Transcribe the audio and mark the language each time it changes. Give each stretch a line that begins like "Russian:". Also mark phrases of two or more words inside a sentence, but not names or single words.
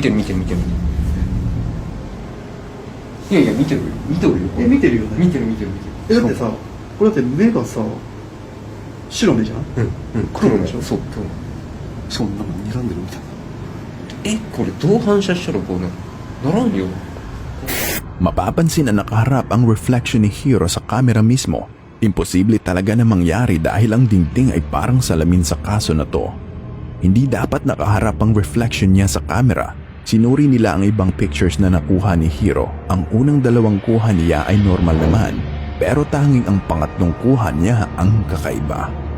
Japanese: 見てる。いやいや、見てるよ。見てるよね。見てる。だってさ、これだって目がさ、白目じゃん黒でしょそう、黒。しかもなんか睨んでるみたいな。これどう反射したらこうならんよ。
Filipino: Mapapansin na nakaharap ang reflection ni Hiro sa camera mismo. Imposible talaga na mangyari dahil ang dingding ay parang salamin sa kaso na to. Hindi dapat nakaharap ang reflection niya sa camera. Sinuri nila ang ibang pictures na nakuha ni Hiro. Ang unang dalawang kuha niya ay normal naman, pero tanging ang pangatlong kuha niya ang kakaiba.